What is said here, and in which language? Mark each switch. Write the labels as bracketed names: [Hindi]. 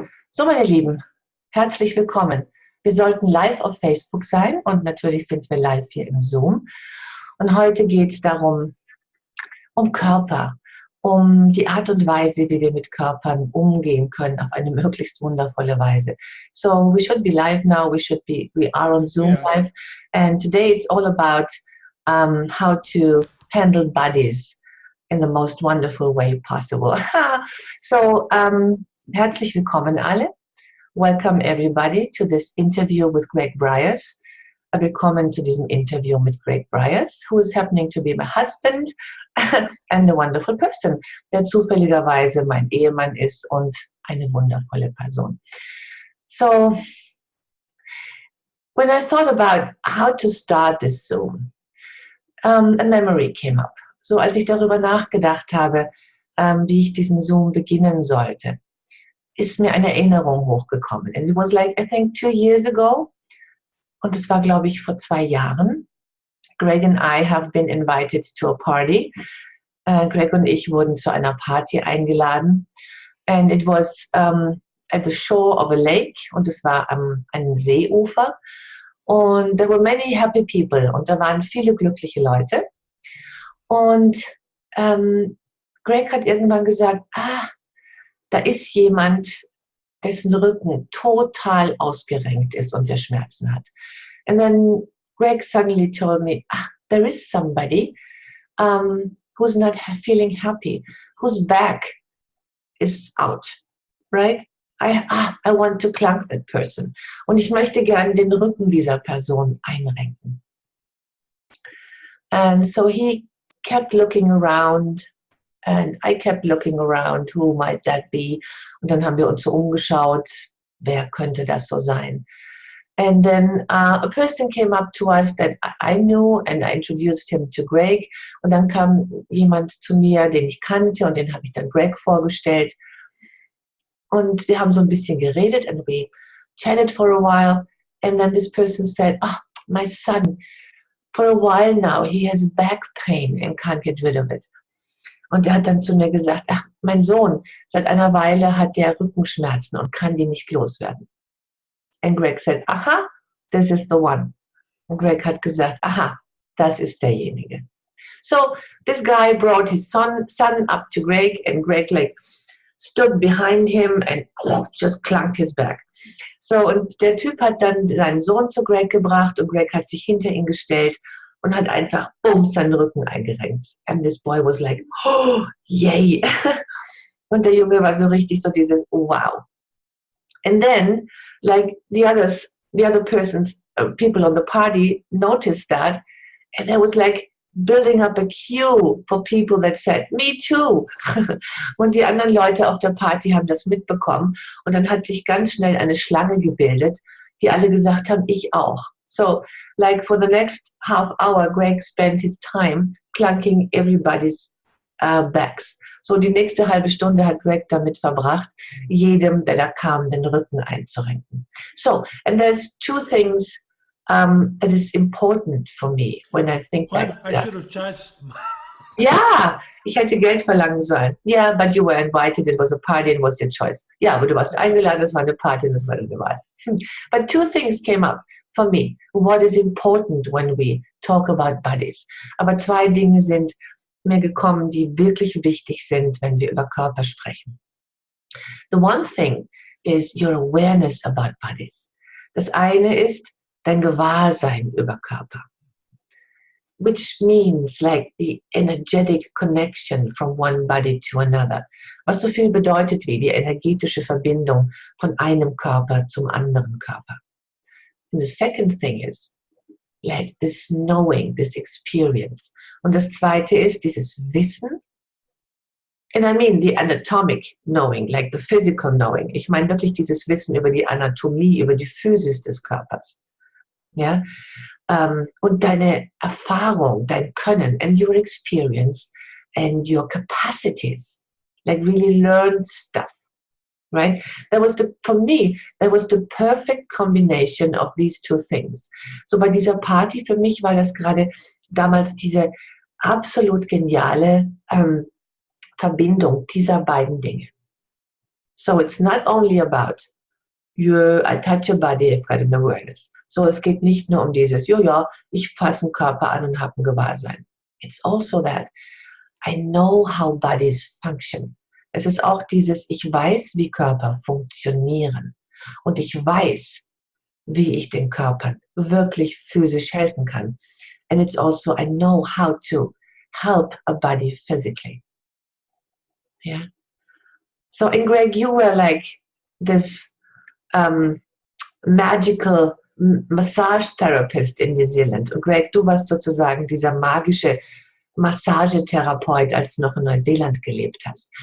[German] So, meine Lieben, herzlich willkommen. Wir sollten live auf Facebook sein und natürlich sind wir live hier im Zoom. Und heute geht es darum, um Körper, um die Art und Weise, wie wir mit Körpern umgehen können auf eine möglichst wundervolle Weise. [English] So, we should be live now. We are on Zoom live. And today it's all about how to handle bodies in the most wonderful way possible. [German] So, herzlich willkommen alle. [English] Welcome everybody to this interview with Greg Bryars. [German] Willkommen zu diesem Interview mit Greg Bryars, [English] who is happening to be my husband and a wonderful person, [German] der zufälligerweise mein Ehemann ist und eine wundervolle Person. [English] So, when I thought about how to start this Zoom, a memory came up. [German] So, als ich darüber nachgedacht habe, wie ich diesen Zoom beginnen sollte, ist mir eine Erinnerung hochgekommen. [English] And it was like, I think 2 years ago. [German] Und es war, glaube ich, vor 2 Jahren. [English] Greg and I have been invited to a party. [German] Greg und ich wurden zu einer Party eingeladen. [English] And it was at the shore of a lake. [German] Und es war am einem Seeufer. [English] Und there were many happy people. [German] Und da waren viele glückliche Leute. Und Greg hat irgendwann gesagt, da ist jemand, dessen Rücken total ausgerenkt ist und der Schmerzen hat. [English] And then Greg suddenly told me, there is somebody who's not feeling happy, whose back is out, right? I want to clank that person. [German] Und ich möchte gerne den Rücken dieser Person einrenken. [English] And so he kept looking around. And I kept looking around, who might that be? [German] Und dann haben wir uns so umgeschaut, wer könnte das so sein? [English] And then a person came up to us that I knew and I introduced him to Greg. [German] Und dann kam jemand zu mir, den ich kannte und den habe ich dann Greg vorgestellt. Und wir haben so ein bisschen geredet [English] and we chatted for a while. And then this person said, my son, for a while now he has back pain and can't get rid of it. [German] Und er hat dann zu mir gesagt, mein Sohn, seit einer Weile hat der Rückenschmerzen und kann die nicht loswerden. [English] And Greg said, this is the one. [German] Und Greg hat gesagt, das ist derjenige. [English] So this guy brought his son up to Greg and Greg like stood behind him and just clanked his back. [German] So und der Typ hat dann seinen Sohn zu Greg gebracht und Greg hat sich hinter ihn gestellt und hat einfach seinen Rücken eingerenkt. [English] And this boy was like, yay. [German] Und der Junge war so richtig so dieses, wow. [English] And then, like the other persons, people on the party noticed that, and there was like building up a queue for people that said, me too. [German] Und die anderen Leute auf der Party haben das mitbekommen und dann hat sich ganz schnell eine Schlange gebildet, die alle gesagt haben, ich auch. [English] So, like for the next half hour, Greg spent his time clunking everybody's backs. [German] So, die nächste halbe Stunde hat Greg damit verbracht, jedem, der da kam, den Rücken einzurenken. [English] So, and there's 2 things that is important for me when I think that. I should have charged. [German] Ja, ich hätte Geld verlangen sollen. [English] Yeah, but you were invited, it was a party, it was your choice. [German] Ja, aber du warst eingeladen, es war eine Party, das war deine Wahl. [English] But 2 things came up for me. What is important when we talk about bodies? [German] Aber 2 Dinge sind mir gekommen, die wirklich wichtig sind, wenn wir über Körper sprechen. [English] The one thing is your awareness about bodies. [German] Das eine ist dein Gewahrsein über Körper. [English] Which means like the energetic connection from one body to another. [German] Was so viel bedeutet wie die energetische Verbindung von einem Körper zum anderen Körper. [English] And the second thing is like this knowing, this experience. [German] Und das zweite ist dieses Wissen. [English] And I mean the anatomic knowing, like the physical knowing. [German] Ich meine wirklich dieses Wissen über die Anatomie, über die Physis des Körpers. Ja? Und deine Erfahrung, dein Können [English] and your experience and your capacities, like really learn stuff, right? For me, that was the perfect combination of these 2 things. [German] So bei dieser Party, für mich war das gerade damals diese absolut geniale Verbindung dieser beiden Dinge. [English] So it's not only about I touch your body, I've got an awareness. [German] So es geht nicht nur um dieses, ja, ich fasse einen Körper an und habe ein Gewahrsein. [English] It's also that I know how bodies function. [German] Es ist auch dieses, ich weiß, wie Körper funktionieren. Und ich weiß, wie ich den Körpern wirklich physisch helfen kann. [English] And it's also, I know how to help a body physically. Yeah. So, and Greg, you were like this magical massage therapist in New Zealand. [German] Und Greg, du warst sozusagen dieser magische Massagetherapeut, als du noch in Neuseeland gelebt hast.